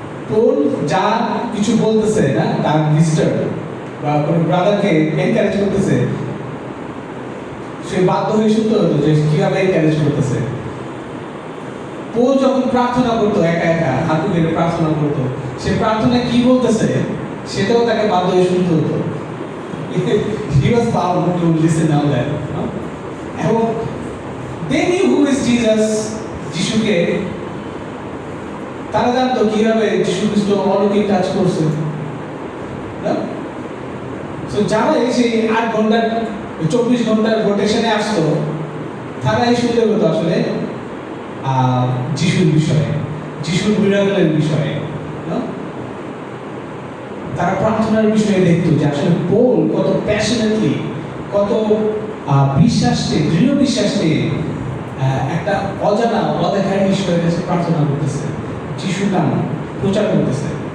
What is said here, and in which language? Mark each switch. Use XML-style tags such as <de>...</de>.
<bn>Paul যা কিছু বলতেছে না, তার ভিজিটর বা কোনো ব্রাদারকে এনকারেজ করতেছে, সে বাধ্য হয়ে শুনতে হতো যে কিভাবে এনকারেজ করতেছে। পৌল যখন প্রার্থনা করতো, একা একা হাঁটু গেড়ে প্রার্থনা করতো, সে প্রার্থনায় কি বলতেছে সেটাও তাকে বাধ্য হয়ে শুনতে হতো।</bn> <en>He was bound to listen all that.</en> <bn>এবং</bn> <en>they knew who is Jesus,</en> <bn>যিশুকে তারা জানতো কিভাবে যিশু খ্রিস্ট অলৌকিক কাজ করছে। সো যারা সেই 8 ঘন্টার 24 ঘন্টার রোটেশনে আসতো, তারাই শুনতে হতো আসলে যিশুর বিষয়ে, যিশুর মিরাকলের বিষয়ে, তারা প্রার্থনার বিষয়ে দেখতো যে আসলে পৌল কত প্যাশনেটলি, কত বিশ্বাস নিয়ে, দৃঢ় বিশ্বাস নিয়ে একটা অজানা অদেখা ঈশ্বরের কাছে প্রার্থনা করতেছে, যিশুর নাম প্রচার করতেছে।</bn>